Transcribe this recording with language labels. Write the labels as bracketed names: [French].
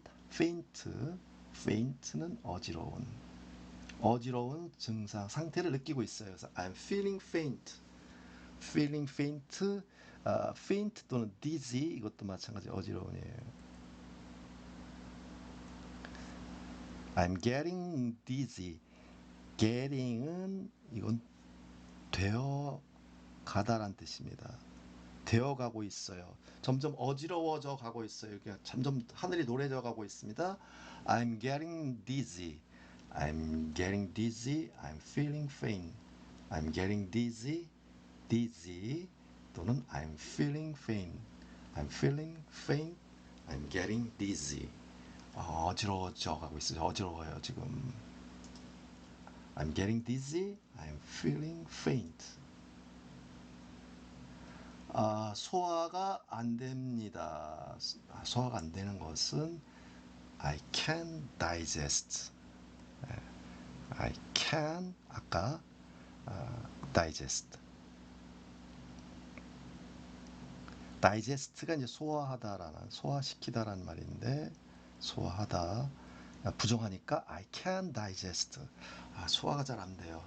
[Korean] faint는 어지러운 증상 상태를 느끼고 있어요. 그래서 [English] I'm feeling faint. [Korean] faint 또는 dizzy 이것도 마찬가지 어지러운이에요. [English] I'm getting dizzy. [Korean] getting은 이건 되어 가다란 뜻입니다. 되어 가고 있어요. 점점 어지러워져 가고 있어요. 그러니까 점점 하늘이 노래져 가고 있습니다. [English] I'm getting dizzy. I'm feeling faint. I'm getting dizzy [Korean] 또는 [English] I'm feeling faint. I'm getting dizzy. [Korean] 어지러워져 가고 있어요. 어지러워요 지금. [English] I'm getting dizzy. I'm feeling faint. [Korean] 소화가 안 됩니다. 소화가 안 되는 것은 [English] I can digest. I can [Korean] 아까 [English] digest. [Korean] digest가 이제 소화시키다라는 말인데 소화하다 부정하니까 [English] I can digest. [Korean] 소화가 잘 안 돼요.